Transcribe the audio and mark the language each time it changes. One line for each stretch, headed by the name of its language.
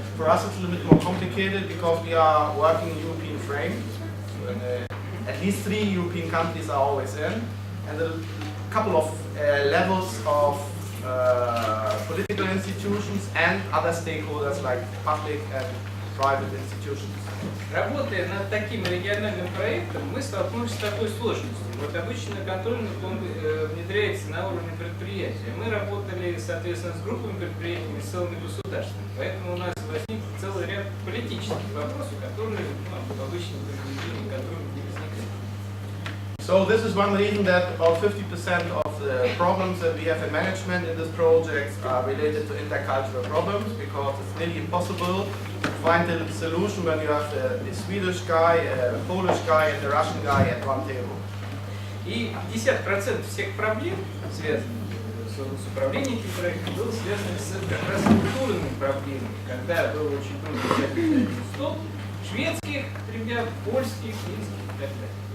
English: For us it's a little bit more complicated because we are working in European frame. At least 3 European countries are always in, and a couple of levels of political institutions and other stakeholders like public and private institutions.
Russian: Работая над таким региональным проектом, мы столкнулись с такой сложностью. Вот обычно контроллинг внедряется на уровне предприятия. Мы работали, соответственно, с группами предприятий, с целыми государствами. Поэтому у нас возник целый ряд политических вопросов, которые в обычном регионе контроллинга не возникают.
English: So this is one reason that about 50% of the problems that we have in management in this project are related to intercultural problems, because it's nearly impossible to find a solution when you have the Swedish guy, a Polish guy and the Russian guy at one table.
Russian: И 50% всех проблем, связанных с управлением этим проектом, было связано с как раз культурными проблемами, когда было очень трудно взять один стол шведских ребят, польских, финских и так далее.